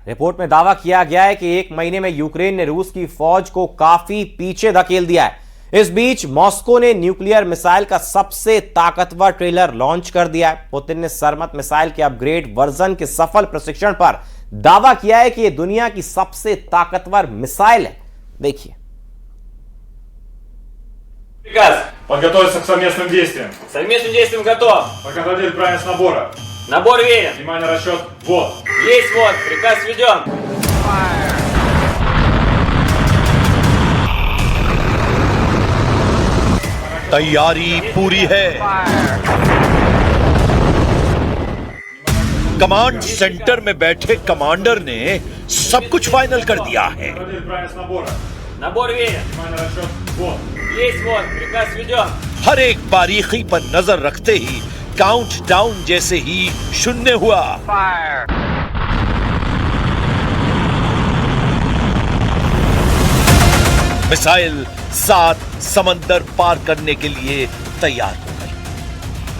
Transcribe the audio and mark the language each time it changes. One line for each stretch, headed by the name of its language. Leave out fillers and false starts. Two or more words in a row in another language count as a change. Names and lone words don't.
Hindi: रिपोर्ट में दावा किया गया है कि एक महीने में यूक्रेन ने रूस की फौज को काफी पीछे धकेल दिया है। इस बीच मॉस्को ने
English: nuclear missile
Hindi: का सबसे ताकतवर ट्रेलर लॉन्च कर दिया है। पुतिन ने सरमत मिसाइल के
English: upgrade version
Hindi: के सफल प्रशिक्षण पर दावा किया है कि यह दुनिया की सबसे ताकतवर मिसाइल है। देखिए।
Russian: Приказ. Подготовиться к совместным действиям. Совместным действием готов. Проконтролировать правильность набора. Набор верен. Внимание, расчет. Вот. Есть вот. Приказ введен.
Hindi: तैयारी पूरी है।
English: command center
Hindi: में बैठे कमांडर ने सब कुछ फाइनल कर दिया है।
Russian: Набор верен. Внимание, расчет. Вот. Есть вот. Приказ введен.
Hindi: हर एक बारीकी पर नजर रखते ही
English: count down
Hindi: जैसे ही शून्य हुआ। मिसाइल 7 समंदर पार करने के लिए तैयार हो गई।